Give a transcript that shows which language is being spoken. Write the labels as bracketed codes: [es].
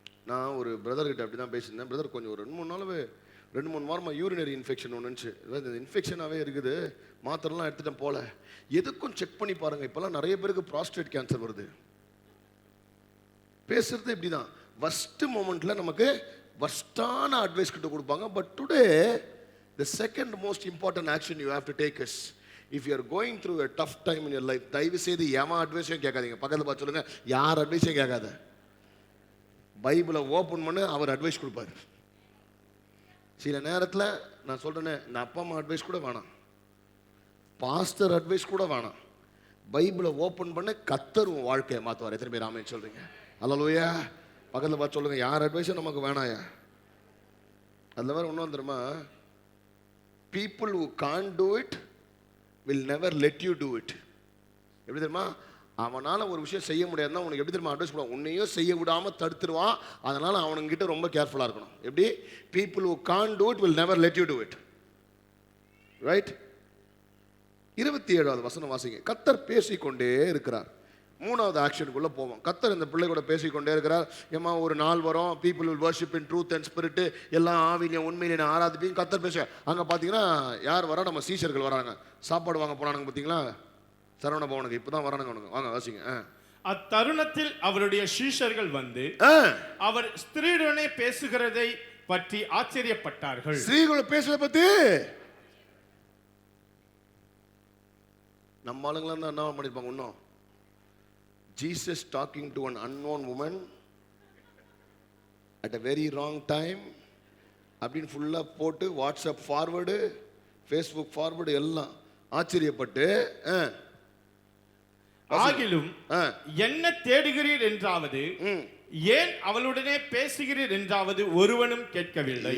[ta] நான் ஒரு பிரதர் கிட்ட அப்படி தான் பேசியிருந்தேன். பிரதர் கொஞ்சம் ஒரு 2-3 வாரமாக யூரினரி இன்ஃபெக்ஷன் ஒன்றுச்சு, இன்ஃபெக்ஷனாகவே இருக்குது, மாத்திரலாம் எடுத்துட்டேன் போல, எதுக்கும் செக் பண்ணி பாருங்க. இப்போல்லாம் நிறைய பேருக்கு ப்ராஸ்டேட் கேன்சர் வருது. பேசுறது இப்படி தான், ஃபர்ஸ்ட் மொமெண்ட்ல நமக்கு ஃபர்ஸ்டான அட்வைஸ் கிட்ட கொடுப்பாங்க. [en] but today the second most important action you have to take is, if you are going through a tough time in your life, [ta] தயவு செய்து ஏமா அட்வைஸையும் கேட்காதீங்க. பக்கத்தில் பார்த்து சொல்லுங்க, யார் அட்வைஸையும் கேட்காத, பைபிளை ஓப்பன் பண்ண, அவர் அட்வைஸ் கொடுப்பாரு. சில நேரத்தில் நான் சொல்றேனே, இந்த அப்பா அம்மா அட்வைஸ் கூட வேணாம், பாஸ்டர் அட்வைஸ் கூட வேணாம், பைபிளை ஓப்பன் பண்ண கர்த்தர் உன் வாழ்க்கையை மாற்றுவார். எத்தனை பேர் ஆமென் சொல்றீங்க? அல்லேலூயா. பக்கத்தில் பார்த்து சொல்லுங்க, யார் அட்வைஸும் நமக்கு வேணாயா. அதில் வேற ஒன்றும் தெரியுமா, [en] people who can't do it will never let you do it. [ta] எப்படி தெரியுமா? அவனால ஒரு விஷயம் செய்ய முடியாதுன்னா உனக்கு எப்படி தெரியுமா அட்வைஸ் பண்ணுவான், உன்னையும் செய்ய விடாம தடுத்துருவான். அதனால அவனுங்கிட்ட ரொம்ப கேர்ஃபுல்லா இருக்கணும். எப்படி? [en] people who can't do it will never let you do it. [ta] right? 27வது வசனம் வாசிங்க. கர்த்தர் பேசிக்கொண்டே இருக்கிறார். 3வது ஆக்ஷனுக்குள்ள போவோம். கர்த்தர் இந்த பிள்ளை கூட பேசிக்கொண்டே இருக்கிறார். ஏமா ஒரு நாள் வரும், [en] people will worship in truth and spirit, [ta] எல்லாம் ஆவியிலும் உண்மையிலும் ஆராதிப்பீங்க. கர்த்தர் பேச அங்க பாத்தீங்கன்னா யார் வரா? நம்ம சீஷர்கள் வராங்க, சாப்பாடு வாங்க போனாங்க. பாத்தீங்களா? சரவண பவனுக்கு இப்பதான் வரானுங்க. வாங்க வாசிங்க. அத்தருணத்தில் அவருடைய சீஷர்கள் வந்து அவர் ஸ்திரீயுடனே பேசுகிறதை பற்றி ஆச்சரியப்பட்டார்கள். ஸ்திரீகளோட பேசுறத பத்தி நம்ம ஆளுங்களா தான் என்ன பண்ணிருப்பாங்க? [en] இன்னும், Jesus talking to an unknown woman, at a very wrong time [ta] அப்படின்னு ஃபுல்லாக போட்டு [en] WhatsApp forward, Facebook forward [ta] எல்லாம் ஆச்சரியப்பட்டு ஆகிலும் என்ன தேடுகிறீர் என்றாவது ஏன் அவளுடனே பேசுகிறீர் என்றாவது ஒருவனும் கேட்கவில்லை.